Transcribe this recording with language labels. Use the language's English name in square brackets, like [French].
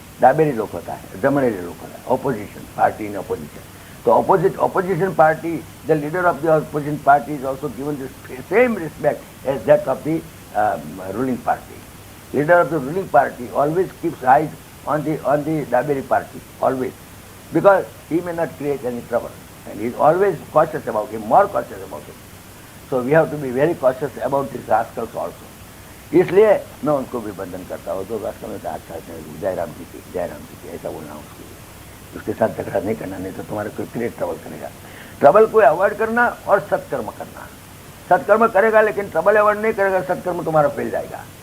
[Hindi] डाबेरी लोग होता है, जमनेरी लोग होता है, opposition party in opposition. [English] So opposition party, the leader of the opposition party is also given the same respect as that of the ruling party. Leader of the ruling party always keeps eyes on the Daberi party, always, because he may not create any trouble, and he is always cautious about him, more cautious about him. So we have to be very cautious about these rascals also. [Hindi] इसलिए मैं उनको भी बंधन करता हूँ। जो rascal में अच्छा जय राम जी की ऐसा बोलना उसके लिए। उसके साथ झगड़ा नहीं करना, नहीं तो तुम्हारे कोई क्रिएट ट्रबल करेगा। ट्रबल को अवॉइड करना और सत्कर्म करना, सत्कर्म करेगा लेकिन ट्रबल अवॉइड नहीं करेगा, सत्कर्म तुम्हारा फैल जाएगा।